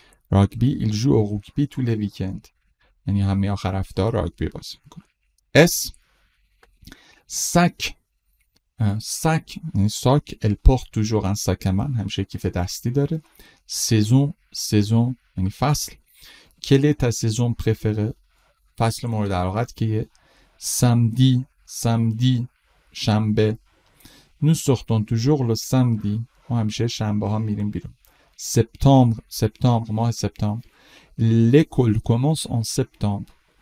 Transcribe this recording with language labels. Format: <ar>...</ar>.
<fr>راگبی il joue au rugby tous les week-ends.</fr> <fa>یعنی همه آخر هفته راگبی بازی میکنه. sac یعنی ساک.</fa> <fr>elle porte toujours un sac à main.</fr> <fa>همیشه کیف دستی داره. saison یعنی فصل.</fa> <fr>quelle est ta saison préférée?</fr> <fa>فصل مورد علاقت که samedi شنبه.</fa> <fr>nous sortons toujours le samedi.</fr> <fa>ما همیشه شنبه ها میریم بیرون. septembre ماه سپتامبر.</fa> <fr>l'école commence en septembre.</fr>